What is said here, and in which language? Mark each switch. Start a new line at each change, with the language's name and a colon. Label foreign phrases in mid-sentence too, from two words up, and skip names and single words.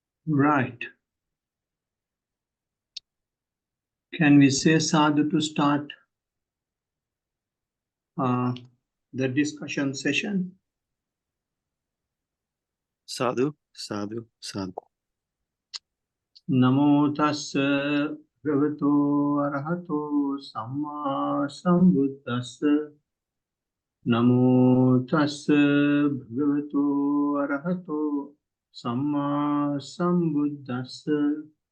English: Right. Can we say sadhu to start the discussion session?
Pali: Sadhu, sadhu, sadhu. Namo tassa bhagavato arahato samma sambuddhassa. Namo tassa bhagavato arahato samma sambuddhassa.